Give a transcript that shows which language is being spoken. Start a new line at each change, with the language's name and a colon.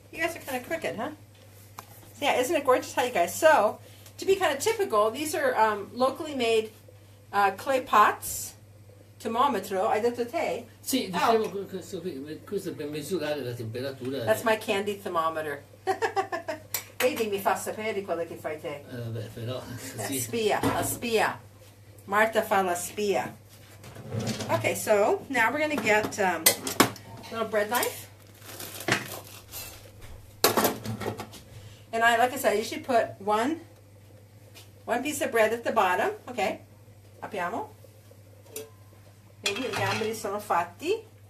English: You guys are kind of crooked, huh? So yeah, isn't it gorgeous how you guys? So, to be kind of typical, these are locally made clay pots, termometro.
Italian: I detto te. Sì, dicevo questo qui, questo è per misurare la temperatura.
English: That's my candy thermometer.
Italian: Vedi, mi fa sapere quello che fai te. Vabbè, però... La Sì. spia. Marta fa la spia.
English: Okay, so now we're going to get a little bread knife. And like I said, you should put one piece of bread at the bottom.
Italian: Okay, apriamo. Vedi, i gamberi sono fatti.